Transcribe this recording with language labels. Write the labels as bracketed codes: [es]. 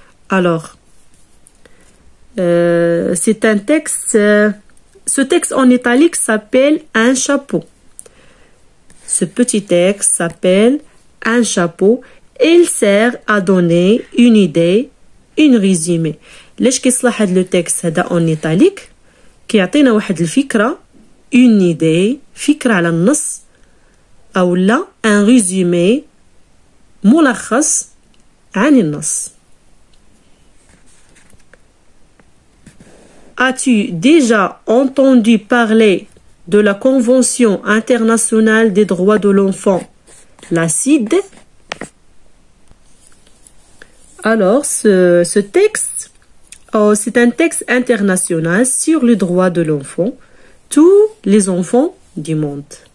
[fr] Alors, c'est un texte, ce texte en italique s'appelle un chapeau. Ce petit texte s'appelle un chapeau et il sert à donner une idée, une résumé. [ar] ليش كيصلح هذا لو تكست هذا en italique كيعطينا واحد الفكرة une idée فكرة على النص أو لا un résumé ملخص عن النص. [fr] As-tu déjà entendu parler de la Convention internationale des droits de l'enfant, la CIDE? Alors, ce texte, c'est un texte international sur les droits de l'enfant, tous les enfants du monde.